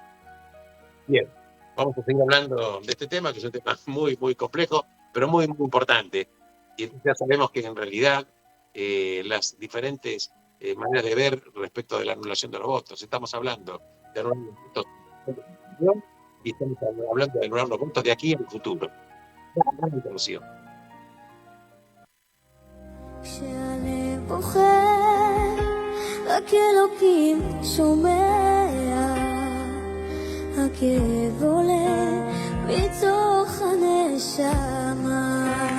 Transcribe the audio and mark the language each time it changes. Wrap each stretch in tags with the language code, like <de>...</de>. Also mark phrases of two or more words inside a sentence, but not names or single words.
<es>Bien, vamos a seguir hablando de este tema, que es un tema muy, muy complejo, pero muy, muy importante. Y ya sabemos que en realidad las diferentes maneras de ver respecto de la anulación de los votos, estamos hablando de anular los votos y estamos hablando de anular los votos de aquí al futuro. Gran introducción.</es> <he>כשאני בוחר, רק אלוקים שומע. הכאב עולה מתוך הנשמה.</he>